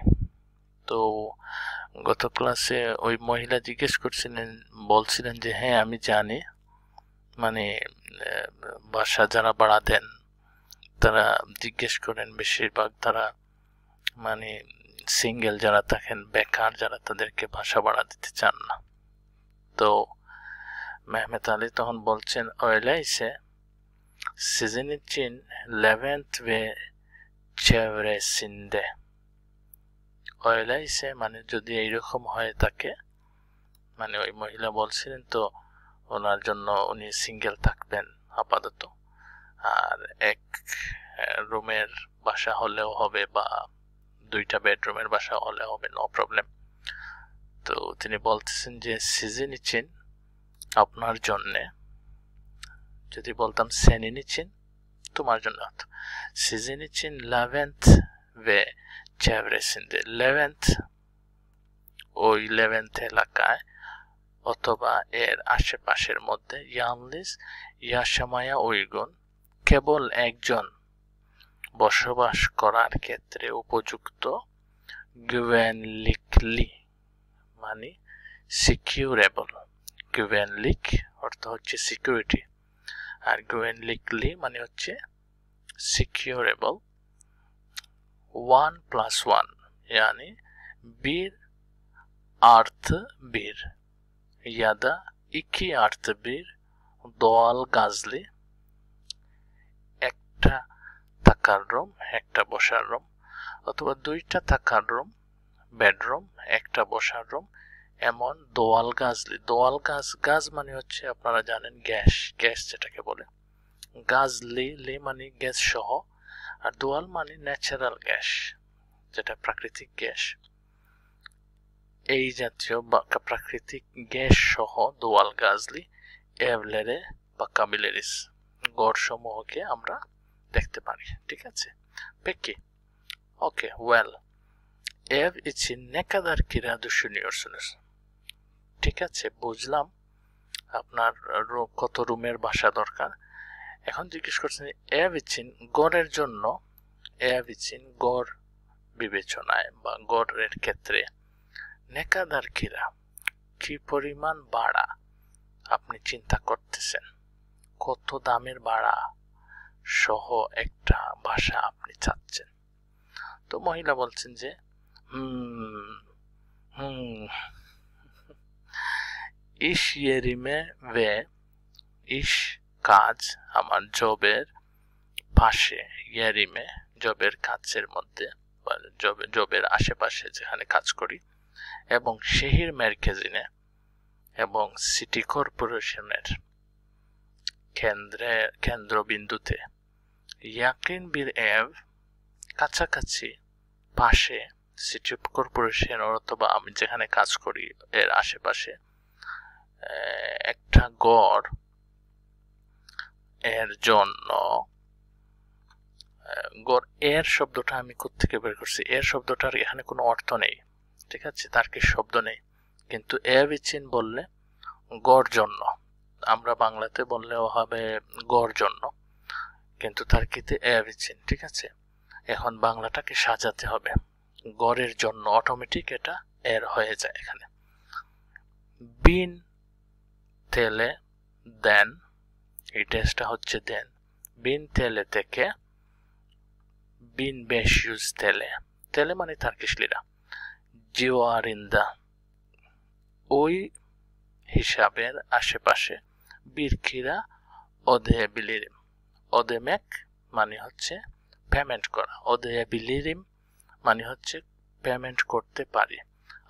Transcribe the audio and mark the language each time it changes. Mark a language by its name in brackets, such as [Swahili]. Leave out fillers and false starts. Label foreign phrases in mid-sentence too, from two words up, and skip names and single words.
[Bangla] তো গত ক্লাসে ওই মহিলা জিজ্ঞেস করছিলেন, বলছিলেন যে হ্যাঁ আমি জানি, মানে বাসা যারা ভাড়া দেন তারা জিজ্ঞেস করেন বেশিরভাগ তারা মানে সিঙ্গেল যারা থাকেন, বেকার যারা, তাদেরকে বাসা ভাড়া দিতে চান না। তো মেহমেত আলী তখন বলছেন [Turkish] öyleyse sizin için Levent ve çevresinde, [Bangla] öyleyse মানে যদি এইরকম হয়ে থাকে, মানে ওই মহিলা বলছিলেন তো ওনার জন্য উনি সিঙ্গেল থাকবেন আপাতত, আর এক রুমের বাসা হলেও হবে বা দুইটা বেডরুমের বাসা হলে হবে, [English] no problem. [Bangla] তো তিনি বলতেছেন যে [Turkish] sizin için [Bangla] আপনার জন্যে, যদি বলতাম [Turkish] senin için [Bangla] তোমার জন্য হতো। [Turkish] sizin için Levent ve çevresinde, Levent ওই লেভেন্ট [Bangla] এলাকায় অথবা এর আশেপাশের মধ্যে [Turkish] yalnız yaşamaya uygun, [Bangla] কেবল একজন বসবাস করার ক্ষেত্রে উপযুক্ত, güvenlikli মানে সিকিউরেবল, güvenlik অর্থ হচ্ছে সিকিউরিটি, আর güvenlikli মানে হচ্ছে সিকিউরেবল। [Turkish] 1+1 yani 1+1 ya da 2+1 doğal gazlı, [Bangla] একটা থাকার রুম, একটা বসার রুম, অথবা দুইটা থাকার রুম, বেডরুম, একটা বসার রুম, এমন [Turkish] doğal gazlı. doğal gaz, [Bangla] গাছ মানে হচ্ছে আপনারা জানেন গ্যাস, গ্যাস যেটাকে বলে। গাছলি লি মানে গ্যাস সহ, আর দোয়াল মানে ন্যাচারাল গ্যাস, যেটা প্রাকৃতিক গ্যাস। এই জাতীয় বা প্রাকৃতিক গ্যাস সহ [Turkish] doğal gazlı evlere bakabiliriz, [Bangla] গড়সমূহকে আমরা দেখতে পারি। ঠিক আছে, [Turkish] peki, [English] okay, well, [Turkish] ev için ne kadar kira düşünüyorsunuz? [Bangla] ঠিক আছে, বুঝলাম আপনার কত রুমের বাসা দরকার। এখন জিজ্ঞেস করছেন [Turkish] ev için, [Bangla] গড়ের জন্য, [Turkish] ev için [Bangla] গড় বিবেচনায় বা গড়ের ক্ষেত্রে, [Turkish] ne kadar kira [Bangla] কি পরিমাণ ভাড়া আপনি চিন্তা করতেছেন, কত দামের ভাড়া সহ একটা বাসা আপনি চাচ্ছেন। তো মহিলা বলছেন যে [Turkish] iş yerime ve iş [Bangla] কাজ আমার জবের পাশে, yerime জবের কাছের মধ্যে বা জবের আশেপাশে যেখানে কাজ করি, এবং [Turkish] şehir merkezine [Bangla] এবং সিটি কর্পোরেশনের কেন্দ্রবিন্দুতে, [Turkish] yakın bir ev [Bangla] কাছাকাছি, পাশে, সিটি কর্পোরেশন অথবা আমি যেখানে কাজ করি এর আশেপাশে একটা গড় এর জন্য, গড় এর শব্দটা আমি কোত্থেকে বের করছি, এর শব্দটার এখানে কোনো অর্থ নেই, ঠিক আছে, তার কি শব্দ নেই, কিন্তু [Turkish] ev için [Bangla] বললে গড় জন্য, আমরা বাংলাতে বললেও হবে গড় জন্য, কিন্তু তার কিতে [Turkish] ev için, [Bangla] ঠিক আছে। এখন বাংলাটাকে সাজাতে হবে, গড়ের জন্য অটোমেটিক এটা এর হয়ে যায় এখানে। 1000 TL দেন, এই টেস্টটা হচ্ছে দেন, 1000 TL থেকে 1500 TL, TL মানে [English] Turkish lira, [Bangla] civarında ওই হিসাবের আশেপাশে [Turkish] bir kira ödeyebilirim, [Bangla] ödemek মানে হচ্ছে পেমেন্ট করা, ödeyebilirim মানে হচ্ছে পেমেন্ট করতে পারি।